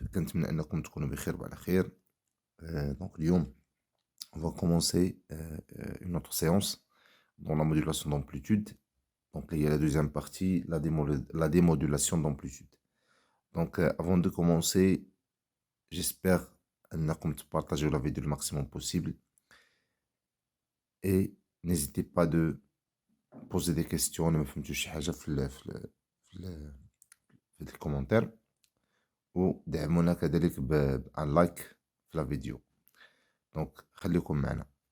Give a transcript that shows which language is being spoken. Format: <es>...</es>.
<ar>كنتمنى أنكم تكونوا بخير وعلى خير.</ar> <fr>Donc</fr> <ar>اليوم</ar> <fr>on va commencer une autre séance dans la modulation d'amplitude. Donc il y a la deuxième partie, la démodulation d'amplitude. Donc avant de commencer, j'espère</fr> <ar>أنكم تبارطاجيو</ar> <fr>la vidéo le maximum possible et n'hésitez pas de poser des questions.</fr> <ar>ما فهمتوش شي حاجة في الكومنتير، ودعمونا كذلك بان لايك في لا فيديو. دونك خليكم معنا.</ar>